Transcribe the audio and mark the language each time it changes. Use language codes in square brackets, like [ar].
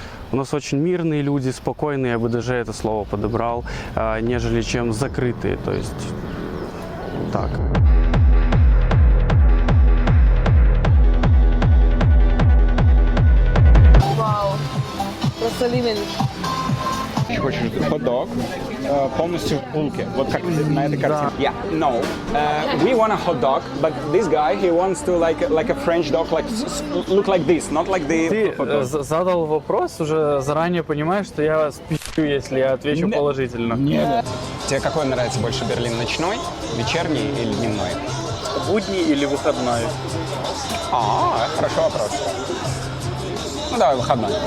[ru] У нас очень мирные люди, спокойные, я бы даже это слово подобрал, нежели чем закрытые, то есть так. Вау! Просто ливень. хочешь хот-дог, полностью в булке, вот как на этой картинке. [en] Yeah, no, we want a hot dog, but this guy, he wants to like a French dog, like look like this, not like the [ru] Ты [en] hot dog. [ru] задал вопрос, уже заранее понимаешь, что я спи***ю, если я отвечу положительно. Нет. Тебе какой нравится больше Берлин, ночной, вечерний или дневной? Будний или выходной? Хороший вопрос. Ну давай выходной.